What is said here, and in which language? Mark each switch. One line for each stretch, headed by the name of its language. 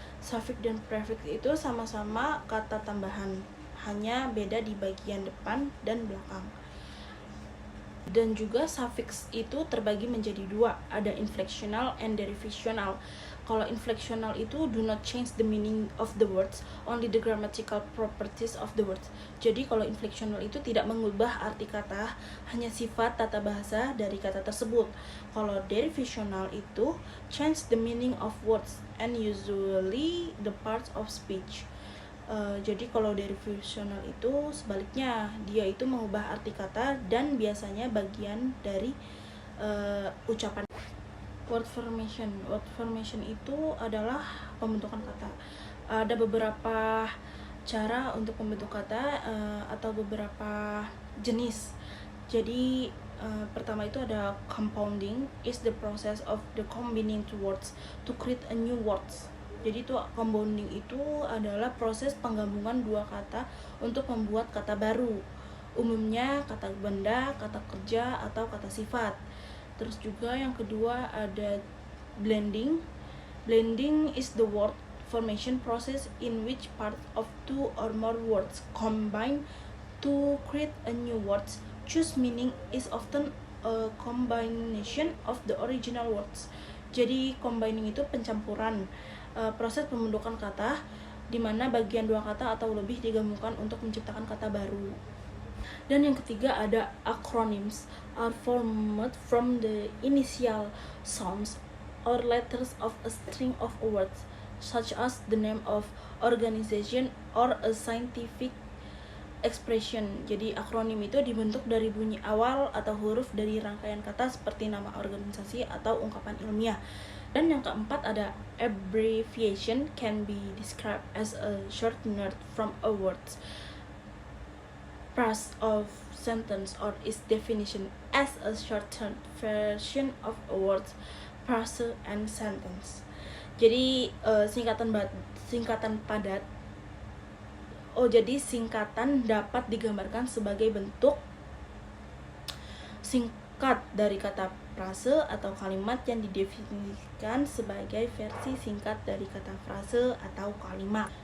Indonesian: Suffix dan prefix itu sama-sama kata tambahan, hanya beda di bagian depan dan belakang. Dan juga suffix itu terbagi menjadi dua, ada inflectional and derivational. Kalau inflectional itu
English: do not change the meaning of the words, only the grammatical properties of the words.
Indonesian: Jadi kalau inflectional itu tidak mengubah arti kata, hanya sifat tata bahasa dari kata tersebut. Kalau derivational itu
English: change the meaning of words and usually the parts of speech.
Indonesian: Jadi kalau derivational itu sebaliknya, dia itu mengubah arti kata dan biasanya bagian dari ucapan. Word formation itu adalah pembentukan kata. Ada beberapa cara untuk membentuk kata atau beberapa jenis. Jadi pertama itu ada compounding,
English: is the process of the combining two words to create a new words.
Indonesian: Jadi itu compounding itu adalah proses penggabungan dua kata untuk membuat kata baru. Umumnya kata benda, kata kerja, atau kata sifat. Terus juga yang kedua ada blending.
English: Blending is the word formation process in which part of two or more words combine to create a new words. Choose meaning is often a combination of the original words.
Indonesian: Jadi combining itu pencampuran, proses pembentukan kata di mana bagian dua kata atau lebih digabungkan untuk menciptakan kata baru. Dan yang ketiga ada acronyms,
English: are formed from the initial sounds or letters of a string of words, such as the name of organization or a scientific expression.
Indonesian: Jadi akronim itu dibentuk dari bunyi awal atau huruf dari rangkaian kata seperti nama organisasi atau ungkapan ilmiah. Dan yang keempat ada abbreviation,
English: can be described as a shortener from a word, phrase of sentence, or its definition as a shortened version of a word, phrase, and sentence.
Indonesian: Jadi singkatan padat. Jadi singkatan dapat digambarkan sebagai bentuk singkat dari kata frase atau kalimat yang didefinisikan sebagai versi singkat dari kata frase atau kalimat.